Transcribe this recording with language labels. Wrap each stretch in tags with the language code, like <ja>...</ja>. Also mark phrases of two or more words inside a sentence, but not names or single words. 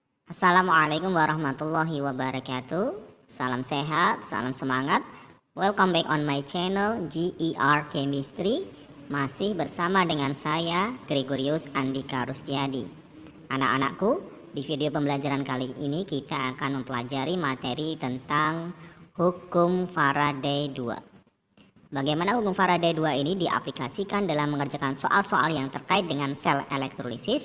<ar>السلام عليكم ورحمة الله وبركاته.</ar> <id>Salam sehat, salam semangat.</id> <en>Welcome back on my channel GER Chemistry.</en> <id>Masih bersama dengan saya Gregorius Andika Rustiadi. Anak-anakku, di video pembelajaran kali ini kita akan mempelajari materi tentang hukum Faraday 2. Bagaimana hukum Faraday 2 ini diaplikasikan dalam mengerjakan soal-soal yang terkait dengan sel elektrolisis?</id>